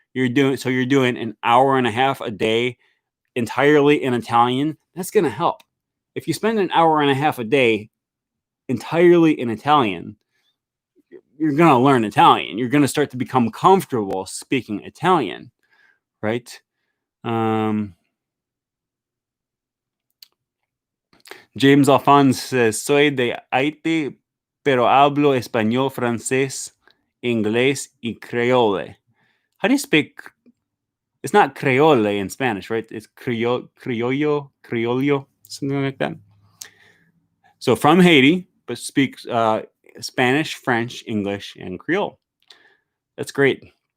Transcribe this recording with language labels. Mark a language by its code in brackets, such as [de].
[en] You're doing an hour and a half a day entirely in Italian. That's going to help. If you spend an hour and a half a day entirely in Italian, you're going to learn Italian. You're going to start to become comfortable speaking Italian, right? [es] James Alphonse [en] says, [es] soy de Haití, pero hablo español, francés, inglés, y creole. [en] How do you speak? It's not creole in Spanish, right? It's criollo, something like that. So from Haiti, but speaks Spanish, French, English, and Creole. That's great.